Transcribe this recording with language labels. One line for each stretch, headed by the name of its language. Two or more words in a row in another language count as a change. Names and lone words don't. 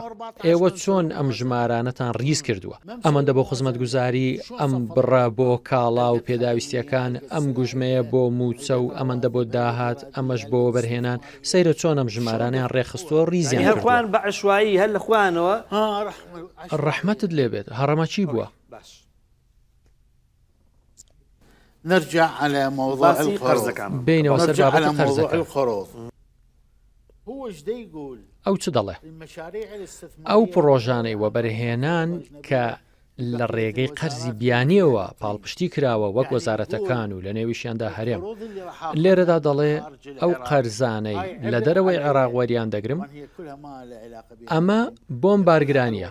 Central Kurdish: ئێوە چۆن ئەم ژمارانەتان ڕیز کردووە؟ ئەمەندە بۆ خزمەتگوزاری، ئەم بڕە بۆ کاڵا و پێداویستیەکان، ئەم گوژمەیە بۆ موچە و ئەمەندە بۆ داهات، ئەمەش بۆ بەرهێنان. سەیرە چۆن ئەم ژمارانیان ڕێخستووە ڕیزیان هەرخوان بە عشوایی هەر لە خوانەوە. ڕەحمەتت لێبێت. هەڕەمە چی بووە؟
Arabic: نرجع على موضوع القروض. بينما نرجع على موضوع القروض. هو ايش دا يقول؟
Central Kurdish: ئەو چ دەڵێ؟ ئەو پرۆژانەی وەبەرهێنان کە لە ڕێگەی قەرزی بیانیەوە پاڵپشتی کراوە وەک وەزارەتەکان و لە نێویشیاندا هەرێم، لێرەدا دەڵێ ئەو قەرزانەی لە دەرەوەی عێراق وەریان دەگرم ئەمە بۆم بارگرانیە.